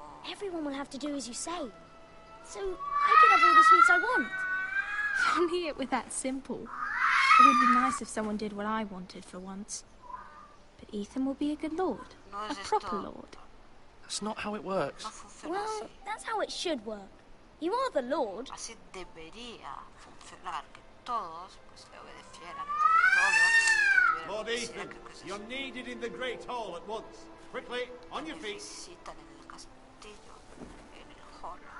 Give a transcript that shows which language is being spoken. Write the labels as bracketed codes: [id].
[en] Everyone will have to do as you say. So I can have all the sweets I want. If only it were that simple. It would be nice if someone did what I wanted for once. But Ethan will be a good lord. A proper lord. That's not how it works. Well, that's how it should work. You are the lord. [es] Así debería funcionar, que todos pues le obedecieran a todos. [en] Lord Ethan, you're needed in the Great Hall at once. Quickly, on your feet. [es] Necesitan en el castillo, en el hall.